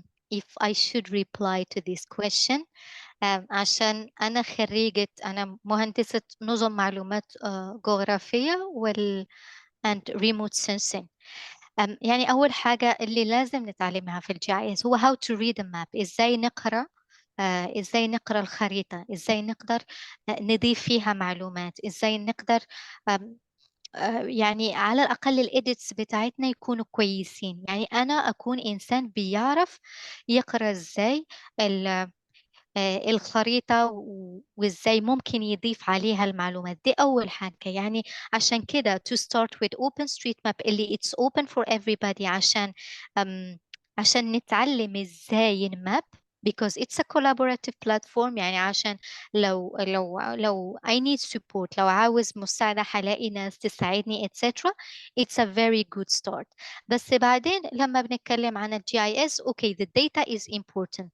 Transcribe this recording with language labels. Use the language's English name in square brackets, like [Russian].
[English] If I should reply to this question, [Arabic] عشان أنا خريجة، أنا مهندسة نظم معلومات جغرافية [English] and remote sensing. [Arabic] يعني أول حاجة اللي لازم نتعلمها في الجي اي اس هو [English] how to read a map. [Arabic] إزاي نقرأ إزاي نقرأ الخريطة، إزاي نقدر نضيف فيها معلومات، إزاي نقدر يعني على الأقل الإيديتس بتاعتنا يكونوا كويسين. يعني أنا أكون إنسان بيعرف يقرأ إزاي الخريطة وإزاي ممكن يضيف عليها المعلومات. دي أول حاجة. يعني عشان كده [English] to start with OpenStreetMap [Arabic] اللي [English] it's open for everybody [Arabic] عشان نتعلم إزاي نماب [English] because it's a collaborative platform. [Arabic] يعني عشان لو [English] I need support، [Arabic] لو عاوز مساعدة هلاقي ناس تساعدني etc. [English] It's a very good start. [Arabic] بس بعدين لما بنتكلم عن الجي اي اس [English] okay the data is important.